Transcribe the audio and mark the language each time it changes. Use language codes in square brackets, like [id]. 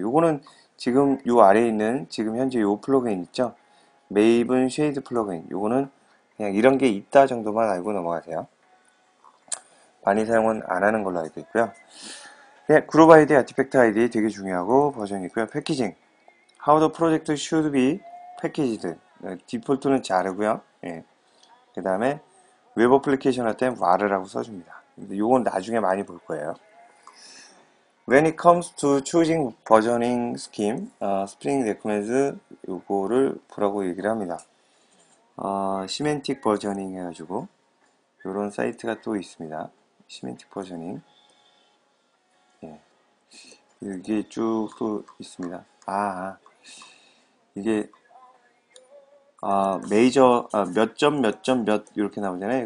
[ko] 요거는 지금 요 아래에 있는 지금 현재 요 플러그인 있죠? 메이븐 쉐이드 플러그인. 요거는 그냥 이런 게 있다 정도만 알고 넘어가세요. 많이 사용은 안 하는 걸로 알고 있고요. 그룹 아이디, 아티팩트 아이디 되게 중요하고 버전이 있고요. 패키징. [en] How the project should be packaged. [ko] 디폴트는 자르고요. 그 다음에 웹 어플리케이션 할 땐 war라고 써줍니다. 요건 나중에 많이 볼 거예요. [en] When it comes to choosing versioning scheme, Spring recommends [ko] 요거를 보라고 얘기를 합니다. 시멘틱 버저닝 해가지고 요런 사이트가 또 있습니다. 시멘틱 버저닝. 이게 쭉 또 있습니다. 이게 메이저 몇 점 몇 이렇게 나오잖아요.